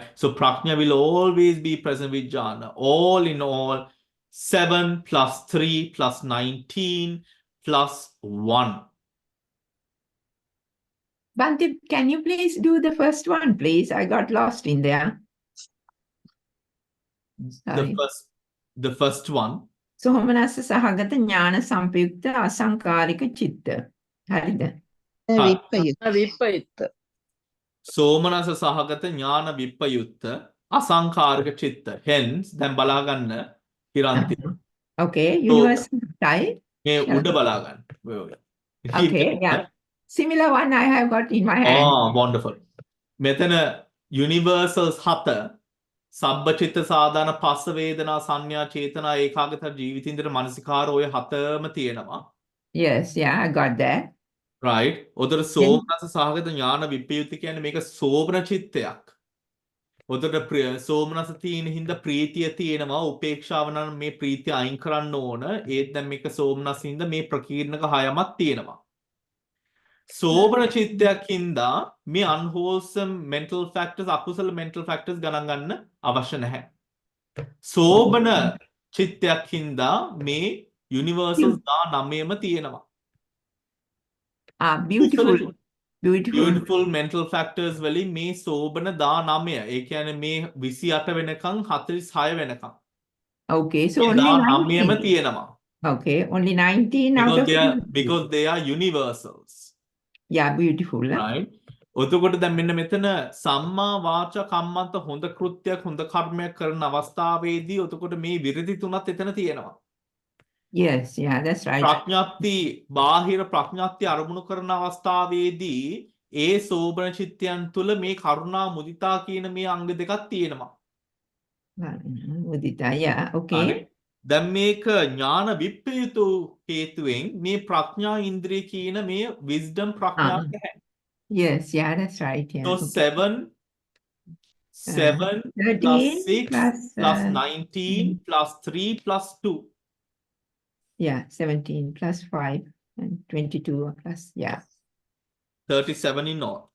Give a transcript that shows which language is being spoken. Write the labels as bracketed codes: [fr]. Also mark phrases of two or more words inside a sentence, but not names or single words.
[en] So prajna will always be present with jhana. All in all, 7 plus 3 plus 19 plus 1. Bhante, can you please do the first one, please? I got lost in there. Sorry. The first one. [si] සෝමනස්ස සහගත ඥාන සම්පයුක්ත අසංකාරික චිත්ත. හරිද? Vipayutta. විප්පයුත්ත. සෝමනස සහගත ඥාන විප්පයුත්ත අසංකාරික චිත්ත. Hence, දැන් බලා ගන්න හිරන්ති. [en] Okay, universal hatai. [si] මේ උඩ බලා ගන්න. [en] Okay, yeah. Similar one I have got in my hand. Ah, wonderful. [si] මෙතන universals 7 සබ්බචිත්ත සාධාන පස්ස වේදනා සංඥා චේතනා ඒකාගත ජීවිතින්දර මනසිකාර ඔය 7ම තියෙනවා. [en] Yes, yeah, I got that. Right? [si] උදේට සෝමනස සහගත ඥාන විප්‍රයුක්ත කියන්නේ මේක සෝමන චිත්තයක්. උදේට සෝමනස තියෙන හින්දා ප්‍රීතිය තියෙනවා. උපේක්ෂාව නම් මේ ප්‍රීතිය අයින් කරන්න ඕන. ඒත් දැන් මේක සෝමනස හින්දා මේ ප්‍රකීර්ණක 6ක් තියෙනවා. සෝමන චිත්තයක් හින්දා මේ [en] unwholesome mental factors, [si] අකුසල [en] mental factors [si] ගණන් ගන්න අවශ්‍ය නැහැ. සෝමන චිත්තයක් හින්දා මේ universals 19ම තියෙනවා. [en] Beautiful. Beautiful. Beautiful mental factors [si] වලින් මේ සෝබන 19. ඒ කියන්නේ මේ 28 වෙනකන් 46 වෙනකන්. [en] Okay, so [si] මේ [en] only [si] 19ම 19. තියෙනවා. [en] Okay, only 19 out of because they are universals. Yeah, beautiful. Right? [si] ඔතකොට දැන් මෙන්න මෙතන සම්මා වාචා කම්මන්ත හොඳ කෘත්‍යයක් හොඳ කර්මයක් කරන අවස්ථාවේදී ඔතකොට මේ විරති තුනත් එතන තියෙනවා. [en] Yes, yeah, that's right. [si] ප්‍රඥාප්ති බාහිර ප්‍රඥාප්ති අරමුණු කරන අවස්ථාවේදී ඒ සෝබන චිත්තයන් තුල මේ කරුණා මුදිතා කියන මේ අංග දෙකක් තියෙනවා. [en] Mudita, yeah, okay. [si] දැන් මේක ඥාන විප්‍රයුතු හේතුවෙන් මේ ප්‍රඥා ඉන්ද්‍රිය කියන මේ wisdom ප්‍රඥාව නැහැ. [en] Yes, yeah, that's right. Yeah. So Okay. 7 13 plus 6 plus plus 19 plus 3 plus 2. Yeah, 17 plus 5 and 22 plus, yeah, 37 in all.